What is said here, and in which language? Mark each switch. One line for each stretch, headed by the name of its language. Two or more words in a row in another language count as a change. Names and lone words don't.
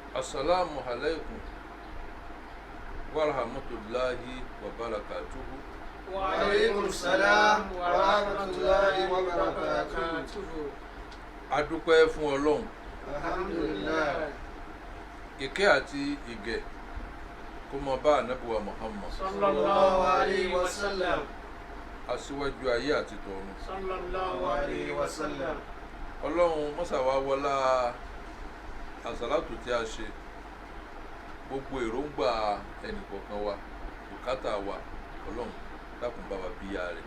Arabic: السلام عليكم ورحمة الله وبركاته. وعليكم السلام ورحمة الله وبركاته.
Yoruba: A dúpẹ́ fún Ọlọ́run.
Arabic: Alhamdulillah.
Yoruba: Ìkẹ́ àti ìgẹ̀ kó máa bá Ànábì wa Muhammad
Arabic: صلى الله عليه وسلم.
Yoruba: aṣíwájú ayé àti tọ̀run.
Arabic: صلى الله عليه وسلم.
Yoruba: Ọlọ́run mọ́sà wá wọlá àsàlátù tí a ṣe, gbogbo èròǹgbà ẹnìkọ̀ọ̀kan wa, bùkátà wa, Ọlọ́run dákun bá wa bíyà rẹ̀.